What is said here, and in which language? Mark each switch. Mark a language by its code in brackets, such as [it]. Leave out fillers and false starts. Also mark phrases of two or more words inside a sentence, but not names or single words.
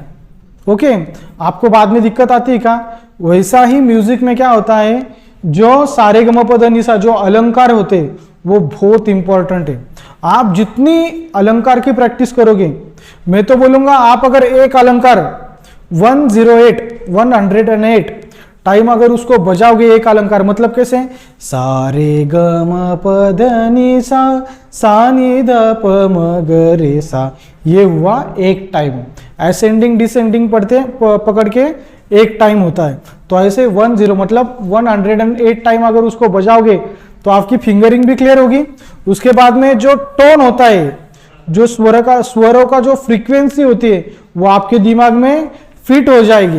[hi] ओके, आपको बाद में दिक्कत आती है क्या? वैसा ही म्यूजिक में क्या होता है, जो सारे ग म प ध नि सा जो अलंकार होते वो बहुत इंपॉर्टेंट है। आप जितनी अलंकार की प्रैक्टिस करोगे, मैं तो बोलूंगा आप अगर एक अलंकार 108 टाइम अगर उसको बजाओगे, एक अलंकार मतलब कैसे, सारे ग म प ध नि सा नि ध प म ग रे सा, ये हुआ एक टाइम। [en] ascending descending [hi] पकड़ के एक टाइम होता है। तो ऐसे 10 मतलब 108 टाइम अगर उसको बजाओगे तो आपकी फिंगरिंग भी क्लियर होगी। उसके बाद में जो टोन होता है, जो स्वरों का जो फ्रीक्वेंसी होती है वो आपके दिमाग में फिट हो जाएगी।